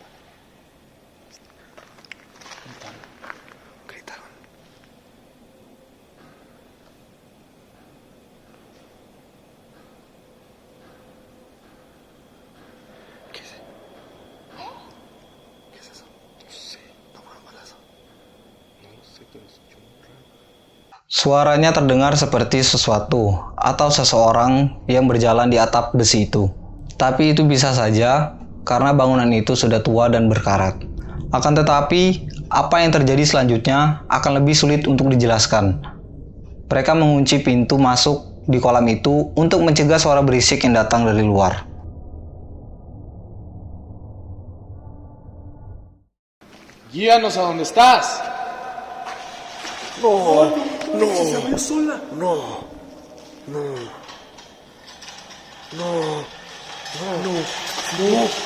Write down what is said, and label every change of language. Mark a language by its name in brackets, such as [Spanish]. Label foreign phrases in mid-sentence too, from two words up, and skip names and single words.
[Spanish] Gritaron. ¿Qué es? ¿Qué es eso? No sé, no fueron balazos. [Indonesian] Suaranya terdengar seperti sesuatu atau seseorang yang berjalan di atap besi itu. Tapi itu bisa saja karena bangunan itu sudah tua dan berkarat. Akan tetapi, apa yang terjadi selanjutnya akan lebih sulit untuk dijelaskan. Mereka mengunci pintu masuk di kolam itu untuk mencegah suara berisik yang datang dari luar. [Spanish] Guíanos a donde estás. No, no. Se abrió sola. No, no, no, no, no.